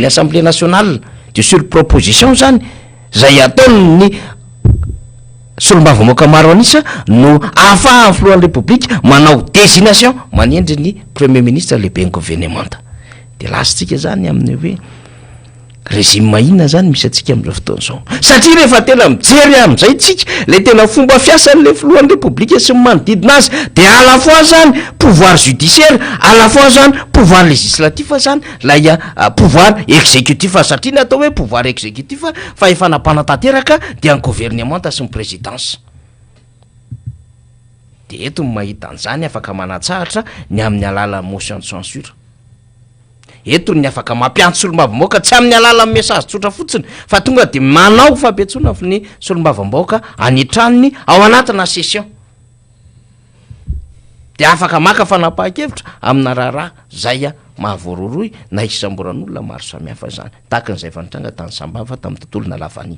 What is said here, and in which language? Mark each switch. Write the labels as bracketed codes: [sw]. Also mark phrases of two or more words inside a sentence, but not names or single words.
[fr] assemblée nationale [mg] de sur proposition zany zay ataony solombavamboaka maro anisa no ahafahan'ny filohan'ny république manao désignation manendry ny [fr] premier ministre [mg] lehibe ny gouvernement de lasitsika zany amin'ny hoe régime mahina zany misy atsika amin'izao fotoana zao satria rehefa tena mijery amin'izay tsika le tena fomba fiasan'le filohan'ny république sy manodidina azy de [fr] à la fois [mg] zany [fr] pouvoir judiciaire à la fois [mg] zany [fr] pouvoir législatif [mg] zany lay [fr] pouvoir exécutif [mg] satria ny atao hoe [fr] pouvoir exécutif [mg] fa efa napanatanteraka dia ny gouvernement sy ny présidence de eto ny mahita an'izany afaka manatsahatra ny amin'ny alalan'ny [fr] motion de censure [mg] eto ny afaka mampiantso solombavamboaka tsy amin'ny alalan'ny message tsotra fotsiny fa tonga de manao fampiatsona ny solombavamboaka anitranony ao anatina session de afaka maka fanapahan-kevitra amina raharaha zay mahavoaroroy na isamboran'olona maro samihafa zany tahaka n'izay fanitranga tany sambava tamin'ny tontolo nalavany